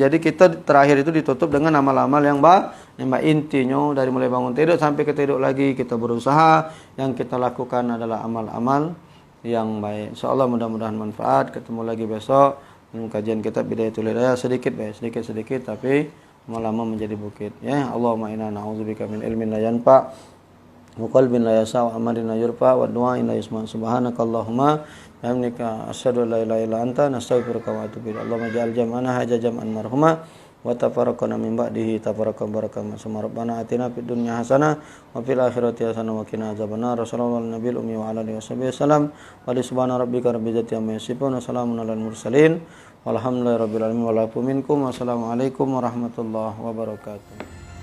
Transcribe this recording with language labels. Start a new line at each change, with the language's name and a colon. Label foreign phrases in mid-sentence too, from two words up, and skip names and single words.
Indonesian: Jadi kita terakhir itu ditutup dengan amal-amal yang baik. Intinya dari mulai bangun tidur sampai ke tidur lagi kita berusaha, yang kita lakukan adalah amal-amal yang baik. Insyaallah mudah-mudahan manfaat. Ketemu lagi besok dalam kajian kitab Bidayatul Hidayah, sedikit tapi lama-lama menjadi bukit. Ya,
Arabic: اللهم إنا نعوذ بك من علم لا ينفع وقلب لا يسع وعمل لا يرفع ودعاء لا يسمع'. سبحانك اللهم بحمدك أشهد أن لا إله إلا أنت نستغفرك وأتوب إليك. اللهم اجعل جمعنا هذا جمعا مرحوما وتفرقنا من بعده تفرقا مباركا. ربنا آتنا في الدنيا حسنة وفي الآخرة حسنة وقنا عذاب النار. صلى الله النبي الأمي وعلى آله وسلم. وسبحان ربك رب العزة عما يصفون وسلام على المرسلين. والحمد لله رب العالمين ولا منكم. والسلام عليكم ورحمة الله وبركاته.